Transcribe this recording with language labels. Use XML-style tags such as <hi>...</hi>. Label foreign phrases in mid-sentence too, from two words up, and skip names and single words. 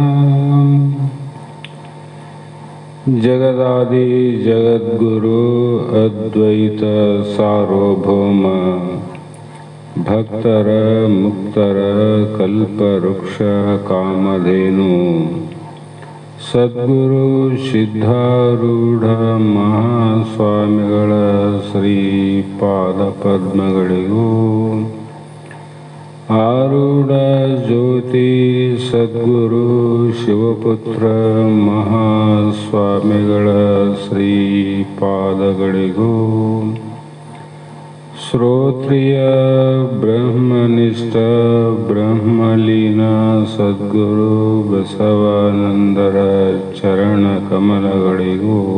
<kn>ಜಗದಾದಿ ಜಗದ್ಗುರು ಅದ್ವೈತ ಸಾರ್ವಭೌಮ ಭಕ್ತರ ಮುಕ್ತರ ಕಲ್ಪವೃಕ್ಷ ಕಾಮಧೇನು ಸದ್ಗುರು ಸಿದ್ಧಾರೂಢ ಮಹಾಸ್ವಾಮಿಗಳ ಶ್ರೀಪಾದ ಪದ್ಮಗಳಿಗೂ ಆರೂಢ ಜ್ಯೋತಿ ಸದ್ಗುರು ಶಿವಪುತ್ರ ಮಹಾಸ್ವಾಮಿಗಳ ಶ್ರೀಪಾದಗಳಿಗೂ ಶ್ರೋತ್ರಿಯ ಬ್ರಹ್ಮನಿಷ್ಠ ಬ್ರಹ್ಮಲೀನ ಸದ್ಗುರು ಬಸವಾನಂದರ ಚರಣ ಕಮಲಗಳಿಗೂ</kn>